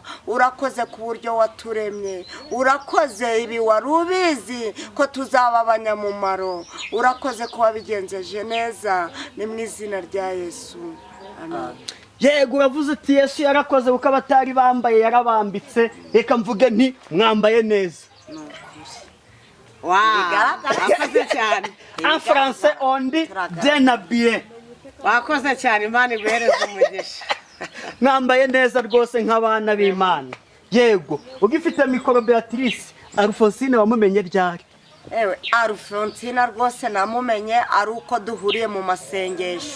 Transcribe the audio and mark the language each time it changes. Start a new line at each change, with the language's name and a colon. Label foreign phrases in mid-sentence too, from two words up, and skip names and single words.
Kinyarwanda: Urakoze ku buryo waturemye, urakoze ibi wari ubizi ko tuzaba abanyamumaro, urakoze ko wabigenjeje neza. Ni mu izina rya Yesu, amen. Yego, uravuze uti Yesu yarakoze kuko abatari bambaye yarabambitse. Reka mvuge nti mwambaye neza. Wakoze cyane.
French: En français on dit bien habillé.
Kinyarwanda: Wakoze cyane, Imana iguhereze umugisha. Mwambaye neza rwose nk'abana b'Imana. Yego, ugifite mikoro Beatrice, Alfonsine wamumenye ryari? Ewe Alfonsina rwose namumenye ari uko duhuriye mu masengesho.